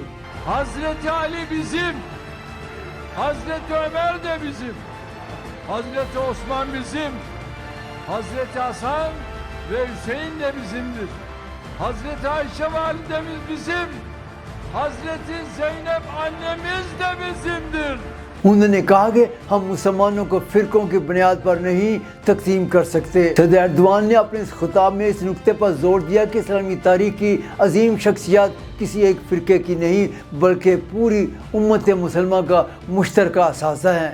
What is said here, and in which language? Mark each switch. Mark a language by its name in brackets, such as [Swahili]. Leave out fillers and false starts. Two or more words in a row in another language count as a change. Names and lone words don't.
[Turkish] Hazreti Ali bizim, Hazreti Ömer de bizim, Hazreti Osman bizim, Hazreti Hasan ve Hüseyin de bizimdir. Hazreti Ayşe validemiz bizim, Hazreti Zeynep annemiz de bizimdir. [Urdu] انہوں نے کہا کہ ہم مسلمانوں کو فرقوں کی بنیاد پر نہیں تقسیم کر سکتے. صدر اردوان نے اپنے اس خطاب میں اس نکتے پر زور دیا کہ اسلامی تاریخ کی عظیم شخصیت کسی ایک فرقے کی نہیں بلکہ پوری امت مسلمان کا مشترکہ اثاثہ ہے.